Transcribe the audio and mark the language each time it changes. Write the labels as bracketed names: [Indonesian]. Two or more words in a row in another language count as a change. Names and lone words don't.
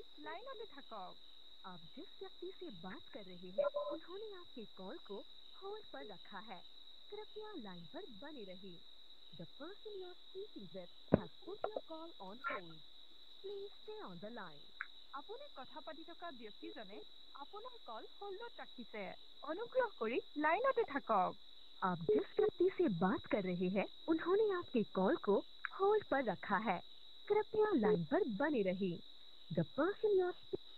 [Assamese] লাইনতে থাকক [Hindi] आप जिस व्यक्ति से बात कर रहे हैं उन्होंने आपके कॉल को होल्ड पर रखा है कृपया लाइन पर बने रहिए [English] The person you are speaking with has put your call on hold. Please stay on the line. [Assamese] আপুনি কথা পাতি থকা ব্যক্তিজনে আপোনাৰ কল হোল্ডত ৰাখিছে অনুগ্ৰহ কৰি লাইনতে থাকক [Hindi] आप जिस व्यक्ति से बात कर रहे हैं उन्होंने आपके कॉल को होल्ड पर रखा है कृपया लाइन पर बने रहिए [English] The person you are